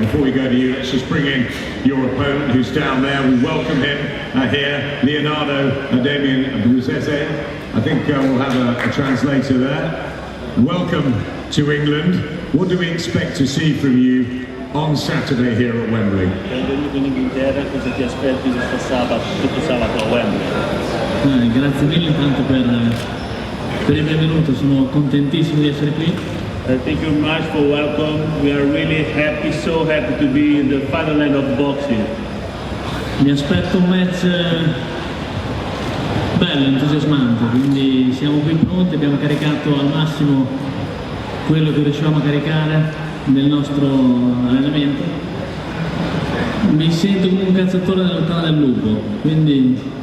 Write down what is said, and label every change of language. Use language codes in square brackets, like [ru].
[en] Before we go to you, let's just bring in your opponent who's down there. We welcome him here, Leonardo Damian Bruzese. I think we'll have a translator there. Welcome to England. What do we expect to see from you on Saturday here at Wembley? [it] Benvenuto in Inghilterra, cosa ti aspetti questo sabato a Wembley? Grazie mille intanto per il benvenuto, sono contentissimo di essere qui. [en] Thank you very much for welcome. We are really happy, so happy to be in the fatherland of boxing. [it] Mi aspetto un match bello, entusiasmante, quindi siamo qui pronti, abbiamo caricato al massimo quello che riuscivamo a caricare nel nostro allenamento. Mi sento come un cacciatore nella lontana del lupo, quindi